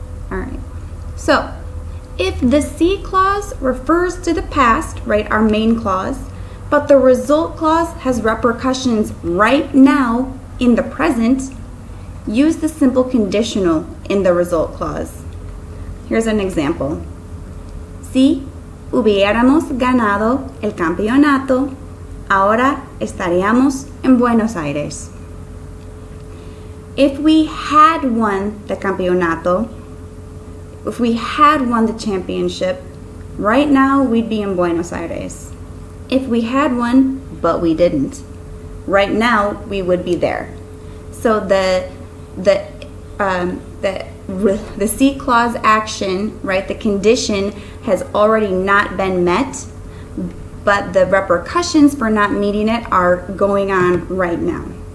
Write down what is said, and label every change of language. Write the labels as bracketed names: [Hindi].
[English] All right. So, if the sí clause refers to the past, right, our main clause, but the result clause has repercussions right now in the present, use the simple conditional in the result clause. Here's an example. [Spanish] Si hubiéramos ganado el campeonato, ahora estaríamos en Buenos Aires. [English] If we had won the campeonato, if we had won the championship, right now we'd be in Buenos Aires. If we had won, but we didn't, right now we would be there. So the sí clause action, right, the condition has already not been met, but the repercussions for not meeting it are going on right now.